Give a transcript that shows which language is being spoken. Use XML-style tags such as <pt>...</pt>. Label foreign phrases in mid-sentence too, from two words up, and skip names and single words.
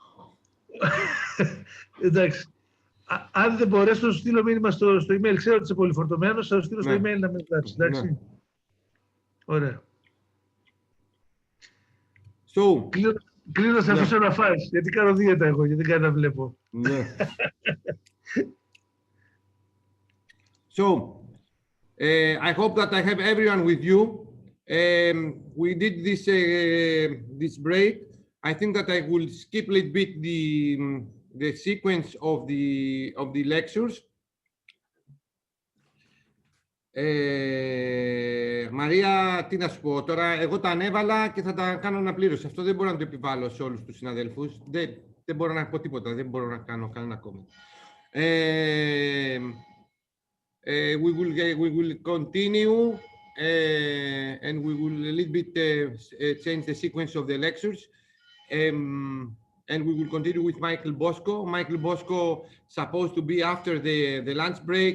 <el>Εντάξει. Αν δεν μπορέσω να σου στείλω μήνυμα στο email, ξέρω ότι είσαι πολύ φορτωμένος, θα σου στείλω στο Ναι. email να με γράψεις. Εντάξει. Ναι. Ωραία.</el> <en>So,</en> <el>Κλείνω να σε Ναι. αφήσω να φας, γιατί κάνω δίαιτα εγώ, γιατί δεν κάνω να βλέπω. ναι.</el> <en>So, I hope that I have everyone with you. We did this break. I think that I will skip a little bit the sequence of the lectures.</en> <el>Μαρία, τι να σου πω τώρα, εγώ τα ανέβαλα και θα τα κάνω αναπλήρωση. Αυτό δεν μπορώ να το επιβάλλω σε όλους τους συναδέλφους. Δεν μπορώ να πω τίποτα, δεν μπορώ να κάνω κανένα comment.</el> <en>We will continue and we will a little bit change the sequence of the lectures. And we will continue with Michael Bosco. Michael Bosco supposed to be after the lunch break.</en>